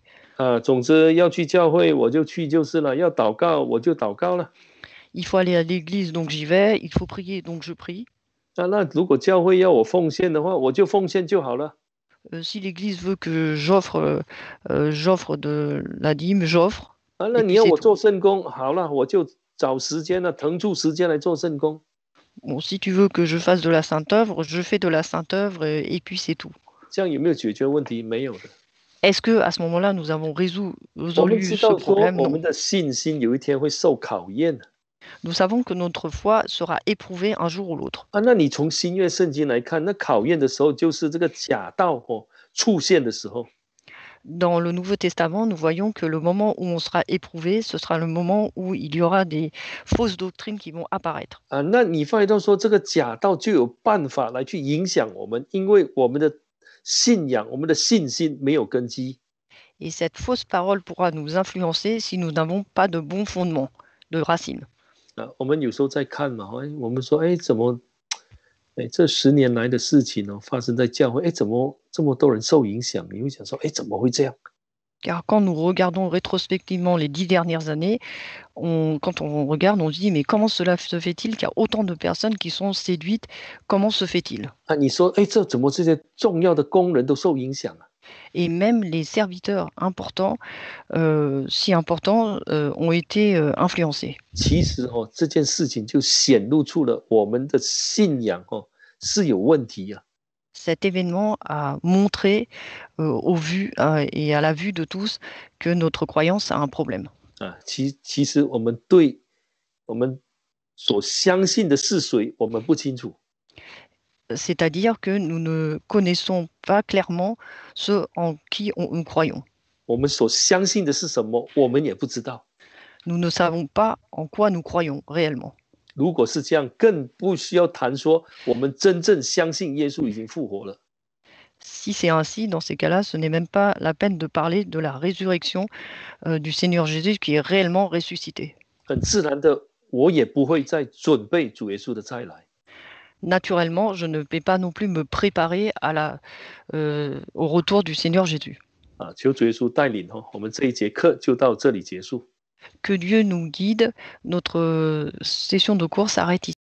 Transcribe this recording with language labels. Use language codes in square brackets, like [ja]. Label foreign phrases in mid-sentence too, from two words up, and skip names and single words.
[zh] 总之要去教会我就去就是了，要祷告我就祷告了。 [fr] Il faut aller à l'église, donc j'y vais. Il faut prier, donc je prie. [zh] 那如果教会要我奉献的话，我就奉献就好了。 [fr] Si l'église veut que j'offre de la dîme, j'offre. [zh] 那你要我做圣工，好了，我就找时间了，腾出时间来做圣工。 [fr] Bon, si tu veux que je fasse de la sainte œuvre, je fais de la sainte œuvre et puis c'est tout. [zh] 这样有没有解决问题？没有的。 [fr] Est-ce que à ce moment-là nous avons résolu [zh] 我们知 [fr] ce [zh] 道说， [fr] problème? [zh] 我 [fr] Non. [zh] 们的信心有一天会受考验。 [fr] Nous savons que notre foi sera éprouvée un jour ou l'autre. [zh] 那你从新约圣经来看，那考验的时候就是这个假道出现的时候。 [fr] Dans le Nouveau Testament, nous voyons que le moment où on sera éprouvé, ce sera le moment où il y aura des fausses doctrines qui vont apparaître. [zh] 那你发现到说这个假道就有办法来去影响我们，因为我们的信仰、我们的信心没有根基。 [fr] Et cette fausse parole pourra nous influencer si nous n'avons pas de bon fondement, de racines. [zh] 我们有时候在看嘛，我们说，怎么，这10年来的事情发生在教会，怎么这么多人受影响？你会想说，怎么会这样？ [fr] Car quand nous regardons rétrospectivement les 10 dernières années, quand on regarde, on se dit mais comment cela se fait-il qu'il y a autant de personnes qui sont séduites? Comment se fait-il? [zh] 你说，这怎么这些重要的工人都受影响啊？ [fr] Et même les serviteurs importants, si importants, ont été influencés. [zh] 其实这件事情就显露出了我们的信仰是有问题啊。 [fr] Cet événement a montré au vu et à la vue de tous que notre croyance a un problème. [zh] 其实我们所相信的是谁，我们不清楚。 [fr] C'est-à-dire que nous ne connaissons pas clairement ce en qui nous croyons. [zh] 我们所相信的是什么，我们也不知道。 [fr] Nous ne savons pas en quoi nous croyons réellement. [zh] 如果是这样，更不需要谈说我们真正相信耶稣已经复活了。 [fr] Si c'est ainsi, dans ces cas-là, ce n'est même pas la peine de parler de la résurrection du Seigneur Jésus qui est réellement ressuscité. [zh] 很自然的，我也不会再准备主耶稣的再来。 [fr] Naturellement, je ne vais pas non plus me préparer au retour du Seigneur Jésus. [zh] 啊，求主耶稣带领哈，我们这一节课就到这里结束。 [fr] Que Dieu nous guide. Notre session de cours s'arrête ici.